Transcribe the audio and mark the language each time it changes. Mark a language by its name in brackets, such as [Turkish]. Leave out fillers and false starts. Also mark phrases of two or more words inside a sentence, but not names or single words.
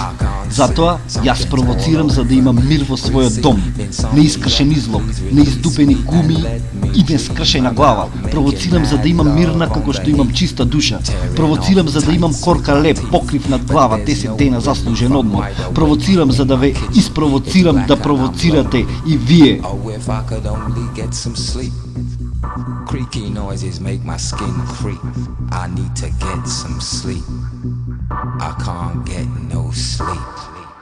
[Macedonian] Затоа јас провоцирам за да имам мир во својот дом, неискршен излог, неиздупени гуми и нескршена глава. Провоцирам за да имам мирна како што имам чиста душа. Провоцирам за да имам корка леп, покрив над глава, 10 дена заслужен одмор. Провоцирам за да ве испровоцирам да провоцирате и вие. [English] Creaky noises make my skin creep. I need to get some sleep. I can't get no sleep.